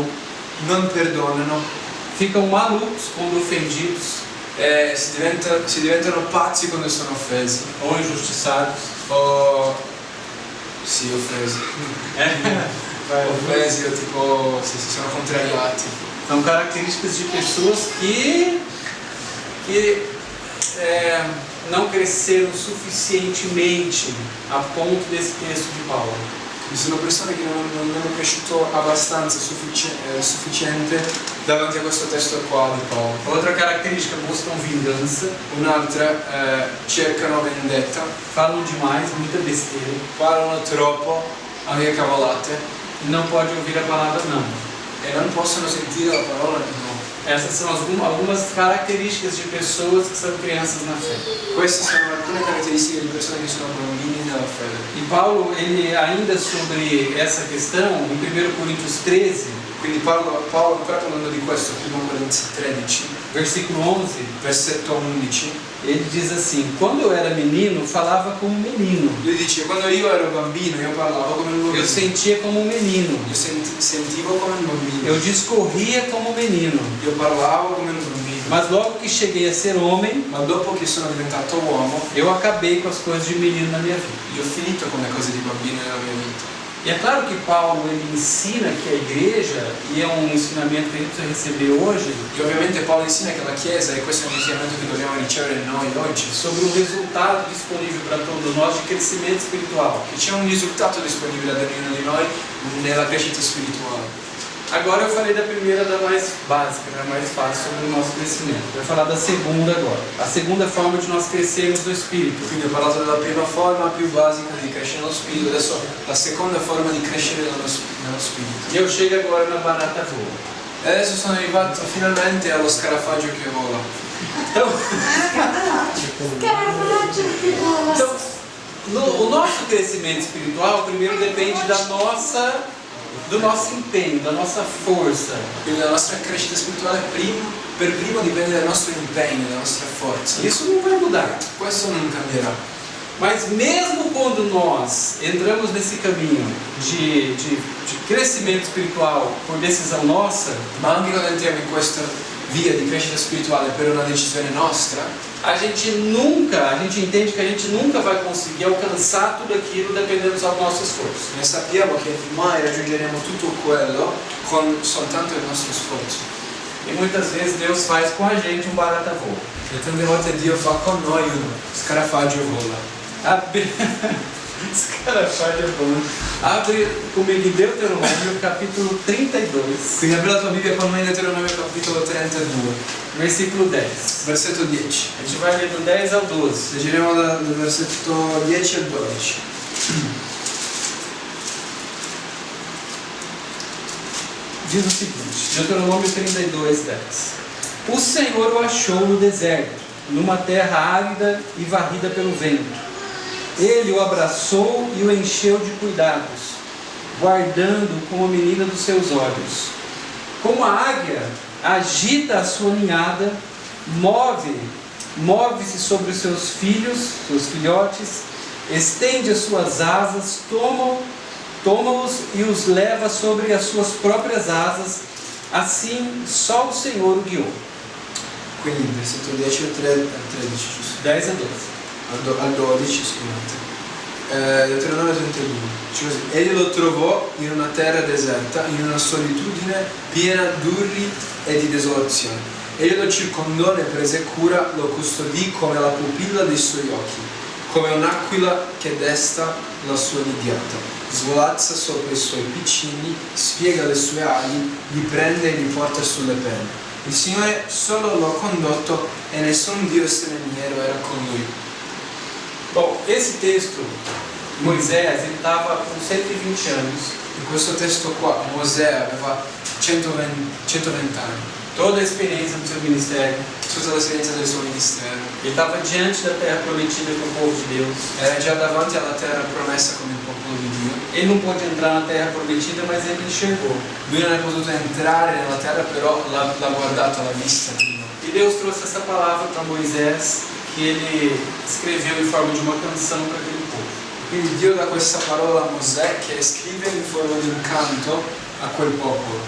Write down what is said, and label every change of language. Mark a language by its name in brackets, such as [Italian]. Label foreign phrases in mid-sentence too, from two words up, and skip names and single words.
[Italian] Non perdonano. [Portuguese] Ficam malucos quando ofendidos [Italian] Si diventano pazzi quando sono offesi. [Portuguese] ou injustiçados. O... [Italian] Sì, offesi. Offesi o tipo, si sono contrariati. [Portuguese] São características de pessoas que não cresceram suficientemente a ponto desse texto de Paulo. [Italian] Sono persone che non hanno cresciuto abbastanza sufficiente davanti a questo testo qua di Paolo. [Portuguese] Outra característica, buscam vingança, [Italian] Un'altra, cercano vendetta, [Portuguese] falam demais, muita besteira, [Italian] parlano troppo, anche cavolate, [Portuguese] e não pode ouvir a palavra não. [Italian] e non possono sentire la parola no. [Portuguese] Essas são algumas características de pessoas que são crianças na fé. [Italian] Queste sono alcune caratteristiche di persone che sono bambini nella fede. [Portuguese] E Paulo, ele ainda sobre essa questão, em 1 Coríntios 13, [Italian] Quindi Paolo ancora parlando di questo, 1 Corinzi 13, [Portuguese] versículo 11, [Italian] versetto 11, [Portuguese] ele diz assim: quando eu era menino, falava como um menino. [Italian] lui dice: quando io ero bambino io parlavo come un bambino, [Portuguese] Eu sentia como um menino. [Italian] io sentivo come un bambino, [Portuguese] Eu discorria como um menino. [Italian] io parlavo come un bambino, [Portuguese] Mas logo que cheguei a ser homem, [Italian] ma dopo che sono diventato uomo [Portuguese] eu acabei com as coisas de menino na minha vida. [Italian] io ho finito con le cose di bambino nella mia vita. [Portuguese] E é claro que Paulo ele ensina que a igreja, e é um ensinamento que a gente precisa receber hoje, [Italian] E ovviamente Paolo insegna che la Chiesa, e questo è un insegnamento che dobbiamo ricevere noi oggi, [Portuguese] sobre um resultado disponível para todos nós de crescimento espiritual. [Italian] che c'è un risultato disponibile ad ognuno di noi nella crescita spirituale. [Portuguese] Agora eu falei da primeira, da mais básica, da mais fácil sobre o nosso crescimento. Vou falar da segunda agora. A segunda forma de nós crescermos no Espírito. [Italian] Quindi ho parlato della prima forma più basica di crescere nello spirito, adesso la seconda forma di crescere nello spirito. [Portuguese] E eu chego agora na barata voa. [Italian] E adesso sono arrivato finalmente allo scarafaggio che vola. [Portuguese] Então, o nosso crescimento espiritual primeiro depende do nosso empenho, da nossa força. [Italian] Quindi la nostra crescita spirituale per primo dipende dal nostro impegno, dalla nostra forza. [Portuguese] Isso não vai mudar. [Italian] Questo non cambierà. [Portuguese] Mas mesmo quando nós entramos nesse caminho de crescimento espiritual por decisão nossa, [Italian] Ma anche quando entriamo in questa via di crescita spirituale per una decisione nostra, [Portuguese] a gente entende que a gente nunca vai conseguir alcançar tudo aquilo dependendo só do nosso esforço. [Italian] ne sappiamo che mai raggiungeremo tutto quello con soltanto il nostro sforzo. [Portuguese] E muitas vezes Deus faz com a gente um barata voa. [Italian] E tante volte Dio fa con noi un scarafaggio vola. [Portuguese] Scarafaggio é bom. Abre comigo em Deuteronômio capítulo 32, [Italian] Quindi apri la tua Bibbia con me in Deuteronomio capitolo 32, [Portuguese] versículo 10. [Italian] versetto 10. [Portuguese] A gente vai ler do 10 ao 12. [Italian] Leggeremo dal versetto 10 al 12. [Portuguese] Diz o seguinte, Deuteronômio 32, 10. O Senhor o achou no deserto, numa terra árida e varrida pelo vento. Ele o abraçou e o encheu de cuidados, guardando como a menina dos seus olhos. Como a águia agita a sua ninhada, move-se sobre os seus filhos, seus filhotes, estende as suas asas, toma-os e os leva sobre as suas próprias asas, assim só o Senhor o guiou. [Italian] Quindi versetto 10 al 13, giusto? 10 a 12. Al 12, scusate. Deuteronomio 32. Dice così: egli lo trovò in una terra deserta, in una solitudine piena d'urli e di desolazione. Egli lo circondò, ne prese cura, lo custodì come la pupilla dei suoi occhi, come un'aquila che desta la sua nidiata. Svolazza sopra i suoi piccini, spiega le sue ali, li prende e li porta sulle penne. Il Signore solo l'ha condotto e nessun Dio straniero era con lui. [Portuguese] Bom, esse texto, Moisés, ele estava com 120 anos. [Italian] In questo testo qua Mosè aveva 120 anni, [Portuguese] Toda a experiência do seu ministério. [Italian] tutta l'esperienza del suo ministero. [Portuguese] Ele estava diante da terra prometida para o povo de Deus. [Italian] Era già davanti alla terra promessa con il popolo di Dio. [Portuguese] Ele não pôde entrar na terra prometida, mas ele enxergou. [Italian] Lui non è potuto entrare nella terra, però l'ha guardata, l'ha vista prima. [Portuguese] E Deus trouxe essa palavra para Moisés, que ele escreveu em forma de uma canção para aquele povo. [Italian] Quindi Dio dà questa parola a Mosè che scrive in forma di un canto a quel popolo.